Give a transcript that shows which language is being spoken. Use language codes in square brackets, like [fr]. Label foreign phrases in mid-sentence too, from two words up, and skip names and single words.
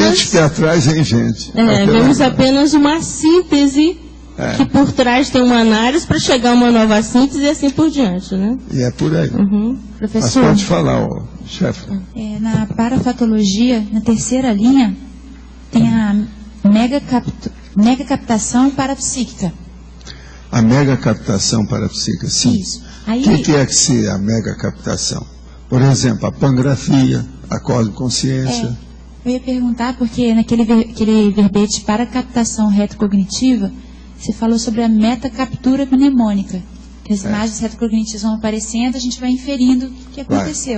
[pt] frente que atrás vem gente. Vemos apenas uma síntese que por trás tem uma análise para chegar a uma nova síntese e assim por diante, né? E é por aí. Professor? Mas pode falar, chefe. Na parafatologia, na terceira linha, tem a megacaptação parapsíquica. A megacaptação parapsíquica, sim. Isso. Aí... O que é que se a megacaptação? Por exemplo, a pangrafia, a cosmoconsciência. Eu ia perguntar, porque naquele verbete para captação retrocognitiva, você falou sobre a metacaptura mnemônica. Que as imagens retrocognitivas vão aparecendo, a gente vai inferindo o que aconteceu.